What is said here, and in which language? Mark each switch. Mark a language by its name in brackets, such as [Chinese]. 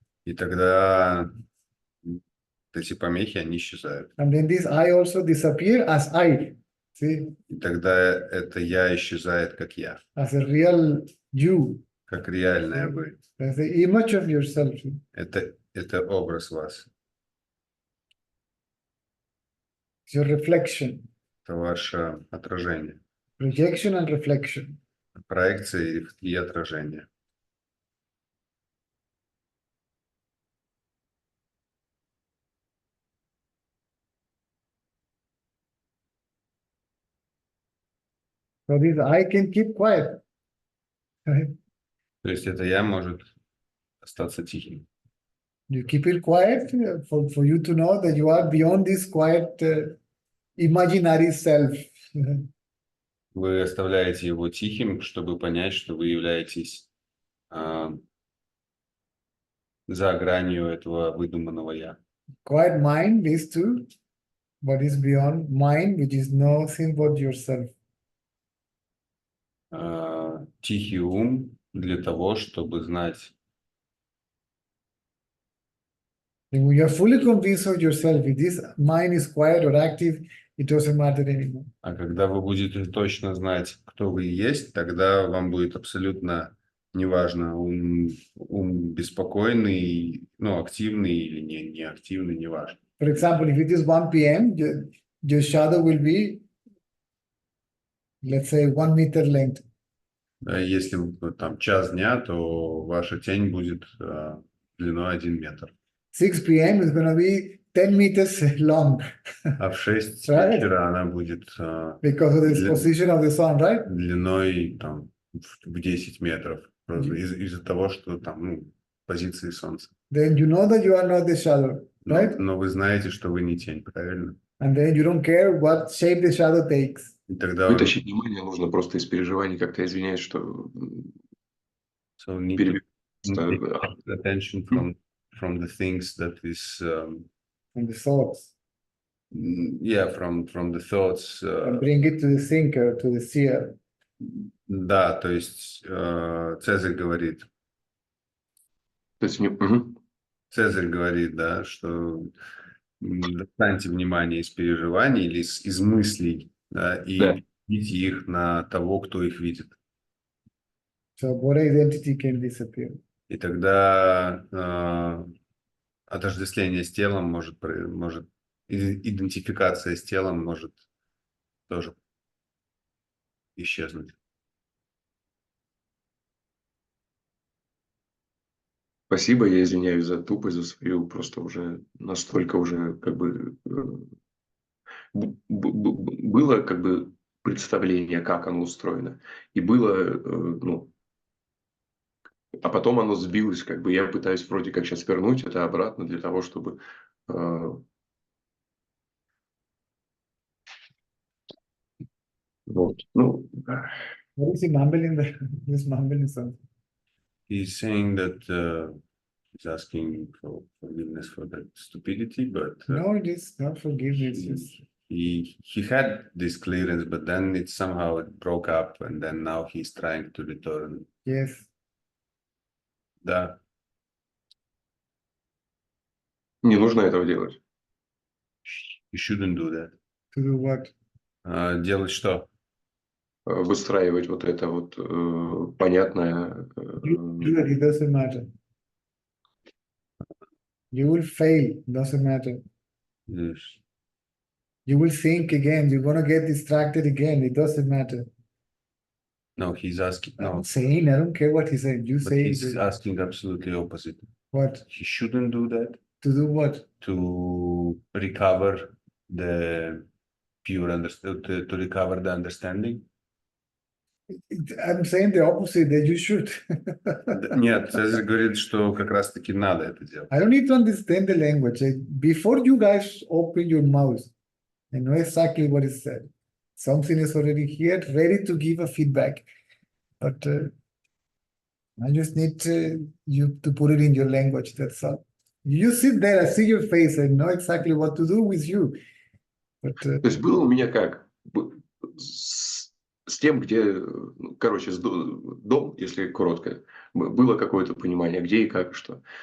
[Russian] И тогда эти помехи, они исчезают. [English] And then this I also disappear as I. See? [Russian] И тогда это я исчезает, как я. [English] As a real you. [Russian] Как реальное вы. [English] As the image of yourself. [Russian] Это образ вас. [English] It's your reflection. [Russian] Это ваше отражение. [English] Projection and reflection. [Russian] Проекция и отражение. [English] So this I can keep quiet. Right? [Russian] То есть это я может остаться тихим. [English] You keep it quiet for you to know that you are beyond this quiet imaginary self. [Russian] Вы оставляете его тихим, чтобы понять, что вы являетесь за гранью этого выдуманного я. [English] Quiet mind is to what is beyond mind, which is nothing but yourself. [Russian] Тихий ум для того, чтобы знать. [English] When you are fully convinced of yourself, if this mind is quiet or active, it doesn't matter anymore. [Russian] А когда вы будете точно знать, кто вы есть, тогда вам будет абсолютно неважно, ум беспокойный, ну, активный или не активный, неважно. [English] For example, if it is 1 p.m., your shadow will be, let's say, 1 meter length. [Russian] Если там час дня, то ваша тень будет длиной 1 метр. [English] 6 p.m. is going to be 10 meters long. [Russian] А в 6 [English] Right. [Russian] вечера она будет [English] Because of the position of the sun, right? [Russian] длиной там, в 10 метров. Из-за того, что там позиции Солнца. [English] Then you know that you are not the shadow, right? [Russian] Но вы знаете, что вы не тень, правильно? [English] And then you don't care what shape the shadow takes. [Russian] И тогда Вытащить внимание нужно просто из переживаний, как-то извиняюсь, что [English] so need to take attention from the things that is From the thoughts. yeah, from the thoughts. And bring it to the thinker, to the seer. [Russian] Да, то есть Цезарь говорит. То есть, Цезарь говорит, да, что достаньте внимание из переживаний или из мыслей, да, и видите их на того, кто их видит. [English] So what identity can disappear? [Russian] И тогда отождествление с телом может, идентификация с телом может тоже исчезнуть. Спасибо, я извиняюсь за тупость, за свою, просто уже настолько уже как бы было как бы представление, как оно устроено, и было, а потом оно сбилось, как бы я пытаюсь вроде как сейчас вернуть это обратно для того, чтобы вот, [English] What is he mumbling there? He's mumbling something. He's saying that he's asking for forgiveness for that stupidity, but No, it is not forgiveness. he had this clearance, but then it somehow broke up, and then now he's trying to return. Yes. [Russian] Да. не нужно этого делать. [English] You shouldn't do that. To do what? [Russian] Делать что? Выстраивать вот это вот понятное. [English] Do that, it doesn't matter. You will fail, doesn't matter. Yes. You will think again, you're going to get distracted again, it doesn't matter. No, he's asking. No, I'm saying, I don't care what he said. You but say he's asking absolutely opposite. what? He shouldn't do that. To do what? To recover the pure understanding. To recover the understanding. I'm saying the opposite, that you should. [Russian] Нет, Цезарь говорит, что как раз-таки надо это делать. [English] I don't need to understand the language. Before you guys open your mouth, I know exactly what is said. Something is already here, ready to give a feedback. But I just need you to put it in your language, that's all. You sit there, I see your face, I know exactly what to do with you. But, [Russian] То есть было у меня как? С тем, где, короче, дом, если коротко, было какое-то понимание, где и как и что.